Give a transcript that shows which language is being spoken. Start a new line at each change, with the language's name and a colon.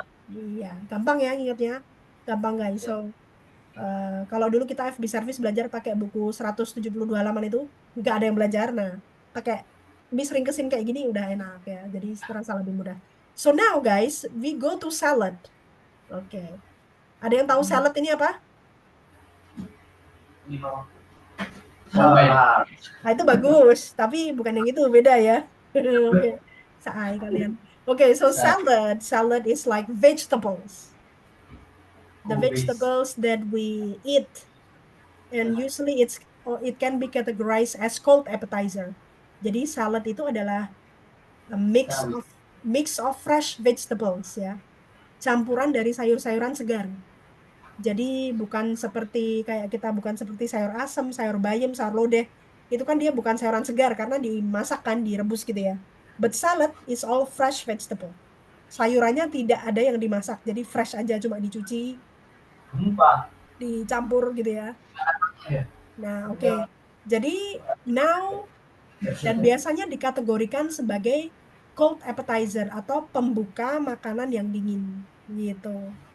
Indonesian: Iya, gampang ya ingatnya. Gampang guys. So, kalau dulu kita FB Service belajar pakai buku 172 halaman itu, nggak ada yang belajar. Nah, pakai Miss ringkesin kayak gini udah enak ya. Jadi terasa lebih mudah.
English: So now guys, we go to salad. Oke.
Indonesian: Ada yang tahu salad ini apa? Nah, itu bagus, tapi bukan yang itu, beda ya. Oke. Saai kalian.
English: Oke, so salad is like vegetables. The vegetables that we eat, and usually it can be categorized as cold appetizer.
Indonesian: Jadi salad itu adalah
English: a mix of fresh vegetables
Indonesian: ya. Campuran dari sayur-sayuran segar. Jadi bukan seperti sayur asem, sayur bayam, sayur lodeh. Itu kan dia bukan sayuran segar karena dimasak kan, direbus gitu ya.
English: But salad is all fresh vegetable.
Indonesian: Sayurannya tidak ada yang dimasak, jadi fresh aja, cuma dicuci, dicampur gitu ya. Nah, oke. Jadi now dan biasanya dikategorikan sebagai cold appetizer atau pembuka makanan yang dingin gitu.